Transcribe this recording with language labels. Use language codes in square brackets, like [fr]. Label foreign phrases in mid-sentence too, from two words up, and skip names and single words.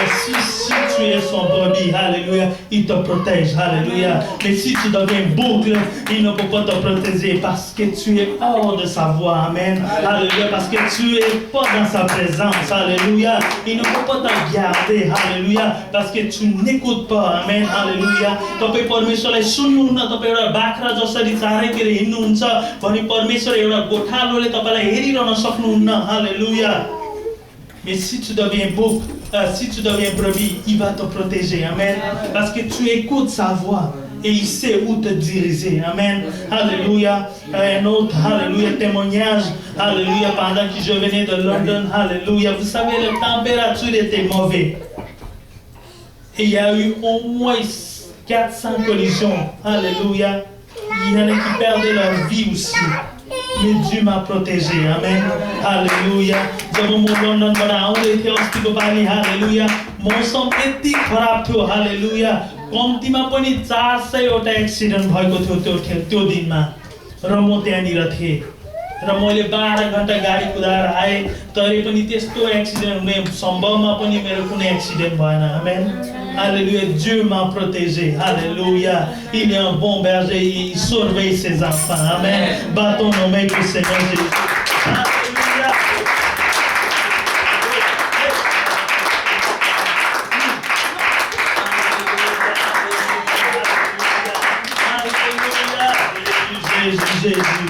[fr] Si tu es son brebis, alléluia, il te protège. Alléluia. Mais si tu deviens boucle, il ne peut pas te protéger parce que tu es hors de sa voix. Amen. Alléluia. Parce que tu es pas dans sa présence. Alléluia. Il ne peut pas te garder. Alléluia. Parce que tu n'écoutes pas. Amen. Alléluia. [ne] तपाईं परमेश्वरलाई सुन्नुहुन्न. तपाईं एउटा बाख्रा जसरी चारैतिर हिँड्नुहुन्छ भने परमेश्वर एउटा गोठालोले तपाईलाई हेरिरहन सक्नुहुन्न. [fr] Alléluia. Mais si tu deviens bouc, si tu deviens brebis, il va te protéger. Amen. Parce que tu écoutes sa voix et il sait où te diriger. Amen. Alléluia. Un autre, alléluia, témoignage. Alléluia. Pendant que je venais de London, alléluia. Vous savez, la température était mauvaise. Et il y a eu au moins 400 collisions. Alléluia. Il y en a qui perdaient leur vie aussi. Mais Dieu m'a protégé. Amen. Alléluia. [ne] जब म लन्डनबाट आउँदै थिएँ अस्तिको पालि, हालेलुया, मौसम यति खराब थियो. हालेलुया. कम्तीमा पनि 400 वटा एक्सिडेन्ट भएको थियो त्यो दिनमा र म त्यहाँनिर थिएँ र मैले 12 घण्टा गाडी कुदाएर आएँ तरै पनि त्यस्तो एक्सिडेन्ट हुने सम्भवमा पनि मेरो कुनै एक्सिडेन्ट भएन. [fr] Amen. Alléluia, Dieu m'a protégé. Alléluia. Il est un bon berger, il surveille ses enfants. Amen. Battons nos mains pour le Seigneur Jésus. Alléluia. Alléluia. Jésus.